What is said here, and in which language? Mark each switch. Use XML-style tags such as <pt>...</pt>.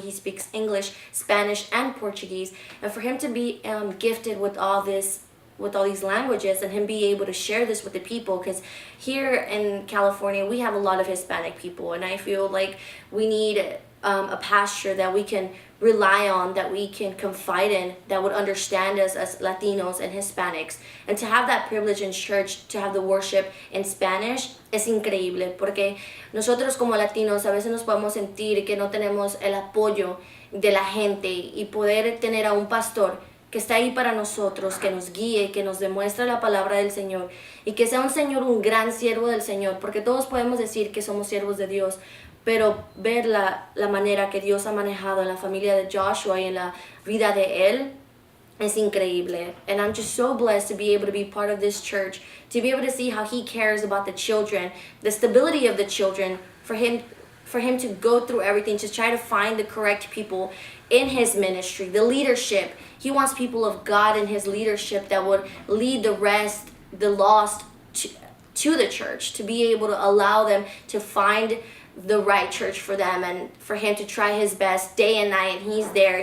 <en>He speaks English, Spanish, and Portuguese. And for him to be gifted with all these languages, and him be able to share this with the people, because here in California we have a lot of Hispanic people, and I feel like we need a pastor that we can rely on, that we can confide in, that would understand us as Latinos and Hispanics. And to have that privilege in church, to have the worship in Spanish,</en> <es>es increíble, porque nosotros como Latinos a veces nos podemos sentir que no tenemos el apoyo de la gente, y poder tener a un pastor que está ahí para nosotros, que nos guíe, que nos demuestre la palabra del Señor, y que sea un Señor, un gran siervo del Señor, porque todos podemos decir que somos siervos de Dios, pero ver la manera que Dios ha manejado en la familia de Joshua y en la vida de él es increíble.</es> <en>And I'm just so blessed to be able to be part of this church, to be able to see how he cares about the children, the stability of the children, for him to go through everything, to try to find the correct people in his ministry, the leadership. He wants people of God in his leadership that would lead the lost to the church, to be able to allow them to find the right church for them, and for him to try his best day and night. And he's there.</en>